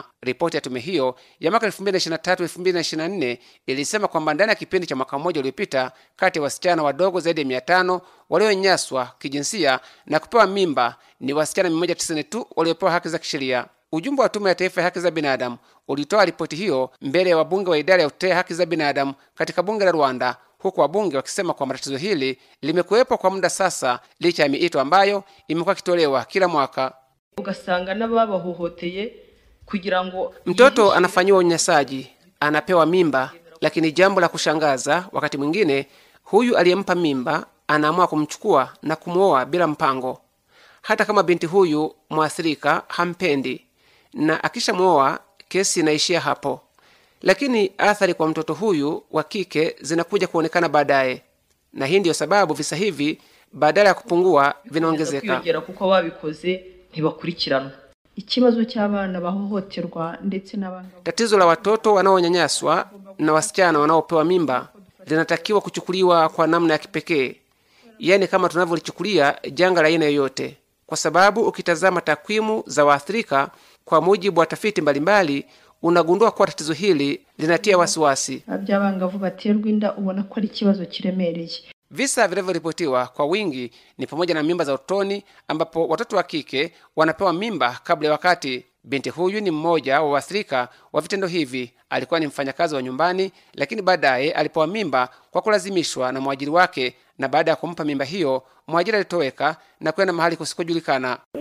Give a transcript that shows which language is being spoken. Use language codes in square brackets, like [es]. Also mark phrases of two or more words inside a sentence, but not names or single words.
[sw] Ripoti ya tume hiyo ya mwaka 2023-2024 ilisema kwamba ndani ya kipindi cha mwaka mmoja uliopita, kati ya wasichana wadogo zaidi ya 500 walionyanyaswa kijinsia na kupewa mimba ni wasichana 190 tu waliopewa haki za kisheria. Ujumbe wa Tume ya Taifa ya Haki za Binadamu ulitoa ripoti hiyo mbele ya wabunge wa idara ya kutetea haki za binadamu katika bunge la Rwanda, huku wabunge wakisema kwamba tatizo hili limekuwepo kwa muda sasa, licha ya miito ambayo imekuwa kitolewa kila mwaka. [rw] Ugasanga n'ababahohoteye kugira ngo [sw] mtoto anafanyiwa unyanyasaji, anapewa mimba, lakini jambo la kushangaza, wakati mwingine huyu aliyempa mimba anaamua kumchukua na kumuoa bila mpango, hata kama binti huyu mwathirika hampendi, na akishamuoa kesi inaishia hapo. Lakini athari kwa mtoto huyu wa kike zinakuja kuonekana baadaye, na hii ndiyo sababu visa hivi badala ya kupungua vinaongezeka. [rw] Kuko babikoze ntibakurikiranwa. Ikibazo cy'abana bahohoterwa ndetse n'abangavu, [sw] tatizo la watoto wanaonyanyaswa na wasichana wanaopewa mimba linatakiwa kuchukuliwa kwa namna ya kipekee, yani kama tunavyolichukulia janga la aina yoyote, kwa sababu ukitazama takwimu za waathirika kwa mujibu wa tafiti mbalimbali, unagundua kuwa tatizo hili linatia wasiwasi. [rw] Abangavu baterwa inda ubona ko ari ikibazo kiremereye. [sw] Visa vilivyoripotiwa kwa wingi ni pamoja na mimba za utotoni, ambapo watoto wa kike wanapewa mimba kabla ya wakati. Binti huyu ni mmoja wa waathirika wa vitendo hivi. Alikuwa ni mfanyakazi wa nyumbani, lakini baadaye alipewa mimba kwa kulazimishwa na mwajiri wake, na baada ya kumpa mimba hiyo, mwajiri alitoweka na kwenda mahali kusikojulikana.